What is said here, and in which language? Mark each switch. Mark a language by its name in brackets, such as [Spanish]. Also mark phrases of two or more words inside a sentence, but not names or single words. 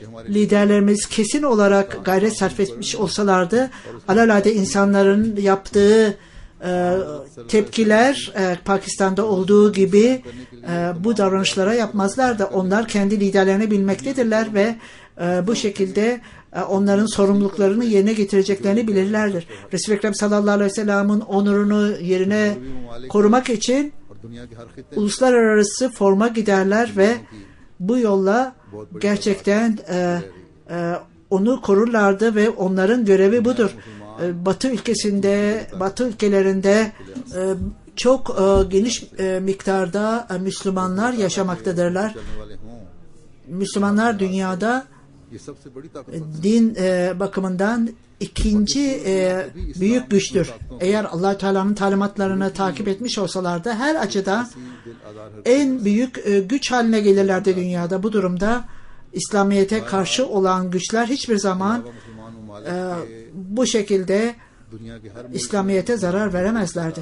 [Turkish] Liderlerimiz kesin olarak gayret sarf etmiş olsalardı, alelade insanların yaptığı tepkiler Pakistan'da olduğu gibi bu davranışlara yapmazlardı. Onlar kendi liderlerini bilmektedirler ve bu şekilde onların sorumluluklarını yerine getireceklerini bilirlerdir. Resul-i Ekrem [Arabic] صلى الله عليه وسلم'in [Turkish] onurunu yerine korumak için [Urdu] اور دنیا کے ہر خطے [Turkish] uluslararası forma giderler ve bu yolla gerçekten onu korurlardı ve onların görevi budur. Batı ülkelerinde çok geniş miktarda Müslümanlar yaşamaktadırlar. [Urdu] چلنے والے ہوں, [Turkish] Müslümanlar dünyada [Urdu] یہ سب سے بڑی طاقت [Turkish] din bakımından ikinci büyük güçtür. Eğer Allah Teala'nın talimatlarını takip etmiş olsalardı her açıdan en büyük güç haline gelirlerdi dünyada. Bu durumda İslamiyet'e karşı olan güçler hiçbir zaman bu şekilde İslamiyet'e zarar veremezlerdi.